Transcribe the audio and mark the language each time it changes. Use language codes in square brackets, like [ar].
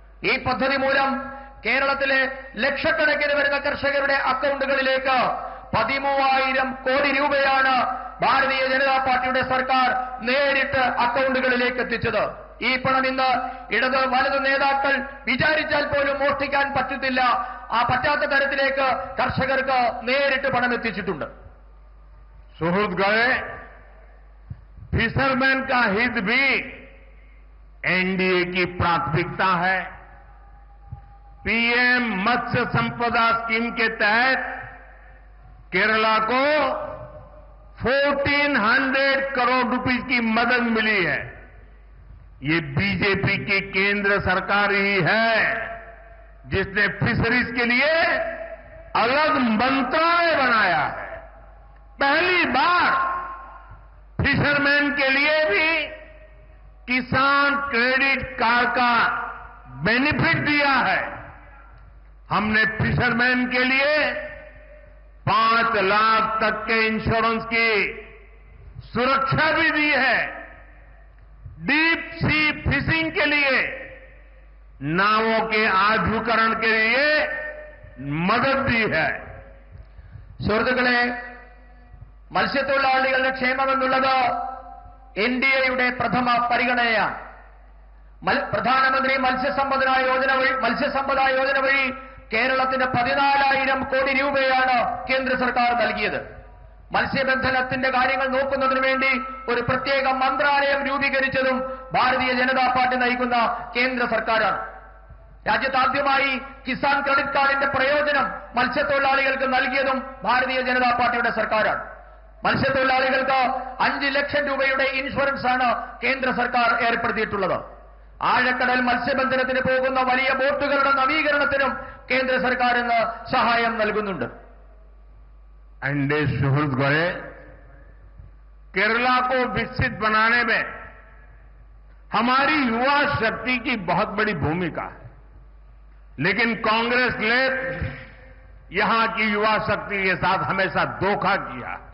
[ml] ഈ പദ്ധതി മൂലം കേരളത്തിലെ ലക്ഷക്കണക്കിന് വരുന്ന കർഷകരുടെ അക്കൗണ്ടുകളിലേക്ക് 13,000 കോടി രൂപയാണ് ഭാരതീയ ജനതാ പാർട്ടിയുടെ സർക്കാർ നേരിട്ട് അക്കൗണ്ടുകളിലേക്ക് എത്തിച്ചത്. ഈ പണം ഇന്ന് ഇടത് വലതു നേതാക്കൾ വിചാരിച്ചാൽ പോലും മോഷ്ടിക്കാൻ പറ്റത്തില്ല. ആ പറ്റാത്ത തരത്തിലേക്ക് കർഷകർക്ക് നേരിട്ട് പണം എത്തിച്ചിട്ടുണ്ട്. സുഹൃത്തുക്കളെ, [hi] फिशरमैन का हित भी NDA की प्राथमिकता है. PM मत्स्य संपदा स्कीम के तहत केरला को 1400 करोड़ रुपए की मदद मिली है. ये बीजेपी की केंद्र सरकार ही है जिसने फिशरीज के लिए अलग मंत्रालय बनाया है. पहली बार फिशरमैन के लिए भी किसान क्रेडिट कार्ड का बेनिफिट दिया है. हमने फिशरमैन के लिए 5 लाख तक के इंश्योरेंस की सुरक्षा भी दी है. डीप सी फिशिंग के लिए नावों के आधुनिकीकरण के लिए मदद दी है. [ml] സുഹൃത്തുക്കളെ, മത്സ്യത്തൊഴിലാളികളുടെ ക്ഷേമമെന്നുള്ളത് NDAയുടെ പ്രഥമ പരിഗണനയാണ്. പ്രധാനമന്ത്രി മത്സ്യസമ്പദാ യോജന വഴി കേരളത്തിന് 14,000 കോടി രൂപയാണ് കേന്ദ്ര സർക്കാർ നൽകിയത്. മത്സ്യബന്ധനത്തിന്റെ കാര്യങ്ങൾ നോക്കുന്നതിനു വേണ്ടി ഒരു പ്രത്യേക മന്ത്രാലയം രൂപീകരിച്ചതും ഭാരതീയ ജനതാ പാർട്ടി നയിക്കുന്ന കേന്ദ്ര സർക്കാരാണ്. രാജ്യത്താദ്യമായി കിസാൻ ക്രെഡിറ്റ് കാർഡിന്റെ പ്രയോജനം മത്സ്യത്തൊഴിലാളികൾക്ക് നൽകിയതും ഭാരതീയ ജനതാ പാർട്ടിയുടെ സർക്കാരാണ്. മത്സ്യത്തൊഴിലാളികൾക്ക് 5 ലക്ഷം രൂപയുടെ ഇൻഷുറൻസ് ആണ് കേന്ദ്ര സർക്കാർ ഏർപ്പെടുത്തിയിട്ടുള്ളത്. ആഴക്കടൽ മത്സ്യബന്ധനത്തിന് പോകുന്ന വലിയ ബോട്ടുകളുടെ നവീകരണത്തിനും കേന്ദ്ര സർക്കാർ ഇന്ന് സഹായം നൽകുന്നുണ്ട്. [hi] एनडीए सुहृदगणे, केरला को विकसित बनाने में हमारी युवा शक्ति की बहुत बड़ी भूमिका है. लेकिन कांग्रेस ने यहां की युवा शक्ति के साथ हमेशा धोखा किया.